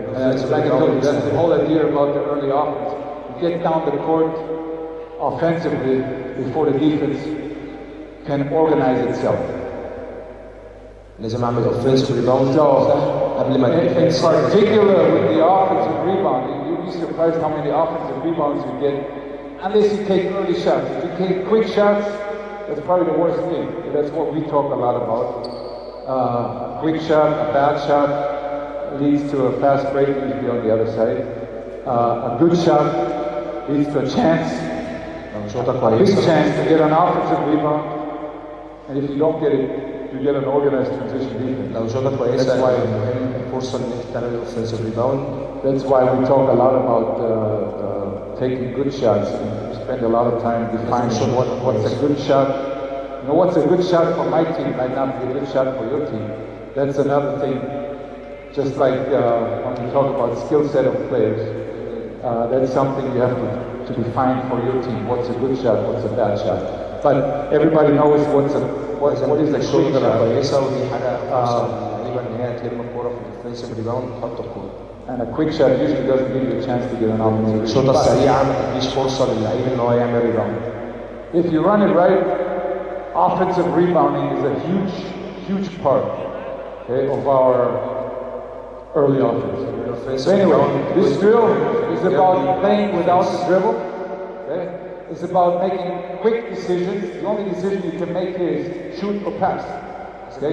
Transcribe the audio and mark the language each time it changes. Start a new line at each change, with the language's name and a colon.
English: And like I told you, that's the whole idea about the early offense. You get down the court offensively before the defense can organize itself.
Arabic: لازم اعمل اوفنسيف ريباوند قبل ما
English: in particular with the offensive rebound, you'd be surprised how many offensive rebounds you get unless you take early shots. If you take quick shots, that's probably the worst thing. That's what we talk a lot about. A quick shot, a bad shot leads to a fast break, usually on the other side. A good shot leads to a chance, a big chance to get an offensive rebound. And if you don't get it, you get an organized transition defense.
Arabic: لو شوطة كويسة مهم فرصة إنك تعمل offensive rebound.
English: That's why we talk a lot about taking good shots. We spend a lot of time defining what's a good shot. You know, what's a good shot for my team might not be a good shot for your team. That's another thing. Just like when we talk about skill set of players, that's something you have to define for your team. What's a good shot? What's a bad shot? But everybody knows what is a quick shot.
Arabic: كويسة ودي حاجة فرصة للعيبة إن هي تلم الكورة في الديفنسيف ريباوند وتحط الكورة.
English: And a quick shot usually doesn't give you a chance to get an offensive.
Arabic: الشوطة السريعة ما تديش فرصة للعيب إن هو يعمل ريباوند.
English: If you run it right, offensive rebounding is a huge part, okay, of our early offense. So anyway, this drill is about playing without the dribble. Okay? It's about making quick decisions. The only decision you can make here is shoot or pass. Okay?